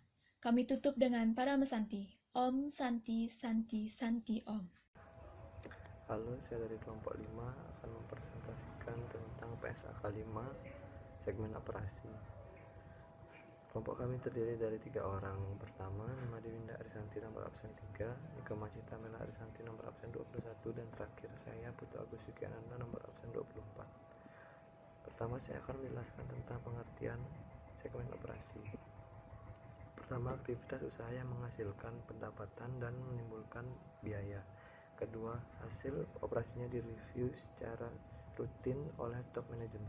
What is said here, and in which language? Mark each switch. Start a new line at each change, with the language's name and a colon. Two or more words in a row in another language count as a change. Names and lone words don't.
Indonesian: Kami tutup dengan para mesanti.
Sanskrit: Om Santi Santi Santi Om.
Indonesian: Halo, saya dari kelompok 5 akan mempresentasikan tentang PSAK 5 segmen operasi. Kelompok kami terdiri dari 3 orang. Yang pertama, Nimadi Winda Arisanti nomor absen 3, Nika Macita Mela Arisanti nomor absen 21, dan terakhir saya Putu Agus Yukiananda nomor absen 24. Pertama, saya akan menjelaskan tentang pengertian segmen operasi. Pertama, aktivitas usaha yang menghasilkan pendapatan dan menimbulkan biaya. Kedua, hasil operasinya direview secara rutin oleh top manajemen.